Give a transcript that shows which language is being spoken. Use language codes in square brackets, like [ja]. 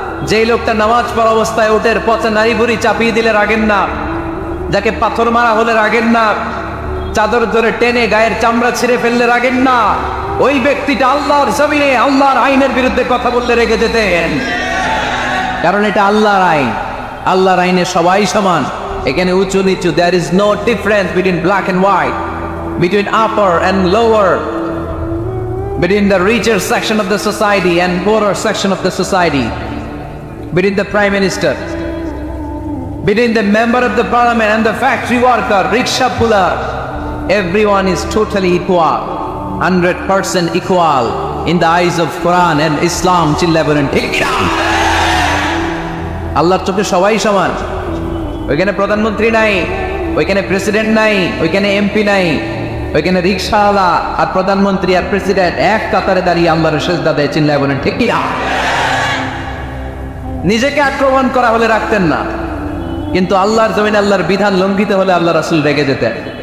[bn] যেই লোকটা নামাজ পড়া অবস্থায় উটের পচা নারী ভুড়ি চাপিয়ে দিলে রাগেন না, যাকে পাথর মারা হলে রাগেন না, চাদর ধরে টেনে গায়ের চামড়া ছিঁড়ে ফেললে রাগেন না, ওই ব্যক্তিটা আল্লাহর জমিনে আল্লাহর আইনের বিরুদ্ধে কথা বললে রেগে যেতেন। কারণ এটা আল্লাহর আইন, আল্লাহর আইনে সবাই সমান। এখানে উঁচু নিচু, [en] there is no difference between black and white, between upper and lower, between the richer section of the society and poorer section of the society, between the prime minister, between the member of the parliament and the factory worker, rickshaw puller. Everyone is totally equal, 100% equal in the eyes of Quran and Islam. [bn] Chilla bolen ঠিক না? আল্লাহর চোখে সবাই সমান। ওইখানে প্রধানমন্ত্রী নাই, ওইখানে প্রেসিডেন্ট নাই, ওইখানে এমপি নাই, ওইখানে রিক্সাওয়ালা আর প্রধানমন্ত্রী আর প্রেসিডেন্ট এক কাতারে দাঁড়িয়ে আল্লাহর সেজদা দেয়। চিল্লায় বলেন ঠিক কি না? নিজেকে আক্রমণ করা হলে রাখতেন না, কিন্তু আল্লাহর জমিনে আল্লাহর বিধান লঙ্ঘিত হলে আল্লাহ রাসূল রেগে যেতেন।